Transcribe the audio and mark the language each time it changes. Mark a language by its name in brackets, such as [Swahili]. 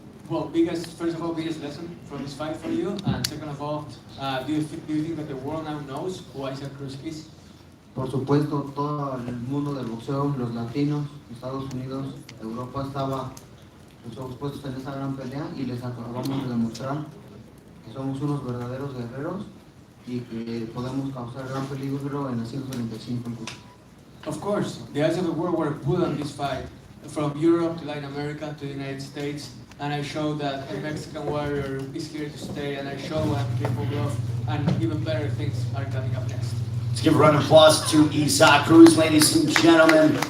[English] Well, first of all, biggest lesson from this fight for you, and second of all, do you think that the world now knows who Isaac Cruz is? [Spanish] Por supuesto, todo el mundo del boxeo, los latinos, Estados Unidos, Europa estaba expuestos en esta gran pelea y les acabamos de demostrar que somos unos verdaderos guerreros y que podemos causar gran peligro en las 135 incluso. [English] Of course, the eyes of the world were put on this fight, from Europe to Latin America to the United States, and I showed that a Mexican warrior is here to stay, and I showed what I'm capable of, and even better things are coming up next. Let's give a round of applause to Isaac Cruz, ladies and gentlemen.